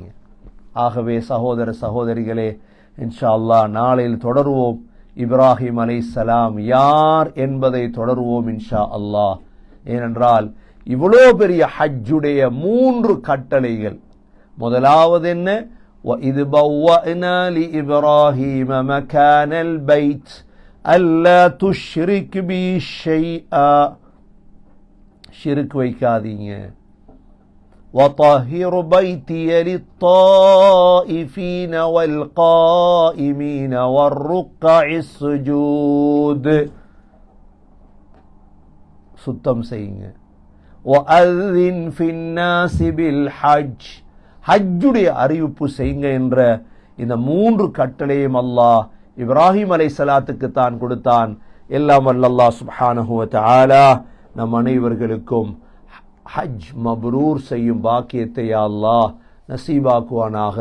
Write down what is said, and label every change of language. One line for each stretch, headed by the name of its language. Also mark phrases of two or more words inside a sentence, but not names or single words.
Tamil: ஆகவே சகோதர சகோதரிகளே,
Arabic: إن شاء الله
Tamil: நாளையில் தொடருவோம். இப்ராஹிம் அலைஹிஸ்ஸலாம் யார் என்பதை தொடருவோம்
Arabic: إن شاء الله.
Tamil: ஏனென்றால் இவ்வளோ பெரிய ஹஜ்ஜுடைய 3 கட்டளைகள். முதலாவது என்ன?
Arabic: وَإِذْ بَوَّأْنَا لِإِبْرَاهِيمَ مَكَانَ الْبَيْتِ أَلَّا تُشْرِكْ بِي شَيْئًا.
Tamil: ஷிர்க் வைக்காதீங்க.
Arabic: وَطَهِّرْ بَيْتِيَ لِلطَّائِفِينَ وَالْقَائِمِينَ وَالرُّكَّعِ السُّجُودِ.
Tamil: சுத்தம் செய்யுங்க.
Arabic: وَأَذِّنْ فِي النَّاسِ بِالْحَجِّ.
Tamil: ஹஜ்ஜுடைய அறிவிப்பு செய்யுங்க என்ற இந்த 3 கட்டளையும் அல்லாஹ் இப்ராஹிம் அலைஹிஸ்ஸலாத்துக்கு தான் கொடுத்தான். எல்லாம் அல்லாஹ்
Arabic: سبحانه وتعالى
Tamil: நம் அனைவர்களுக்கும்
Arabic: حج مبرور
Tamil: செய்யும் பாக்கியத்தை
Arabic: يا الله
Tamil: நசீபாக்குவானாக.